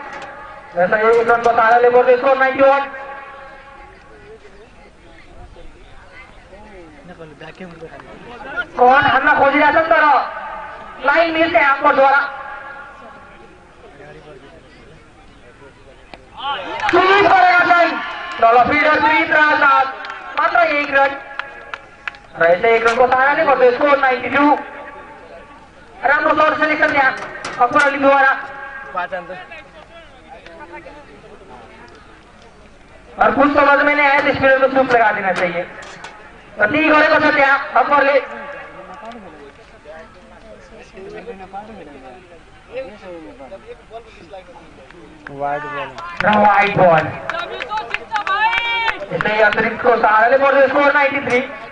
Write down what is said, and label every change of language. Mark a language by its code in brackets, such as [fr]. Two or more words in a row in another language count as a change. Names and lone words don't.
[ne] यसै 1 रनको साराले बढ्दै स्कोर 91। कन हान्न खोजिरहेछन् तर लाइन मिस आफूद्वारा स्विप गरेका छन्। तल फिल्डर स्विप र साथ मात्र 1 रन र यसै 1 रनको साराले बढ्दै स्कोर 92। राम्रो [en] shot selection [ne] त्यहाँ अकबर अलीद्वारा। [hi] और कुछ समझ में नहीं आया तो स्पिनर को चुप लगा देना चाहिए। [ne] ठीक गरेको छ त्यहाँ अकबरले। [en] wide ball [ne] यसै अतिरिक्तको सहाराले बढ्दै स्कोर 93।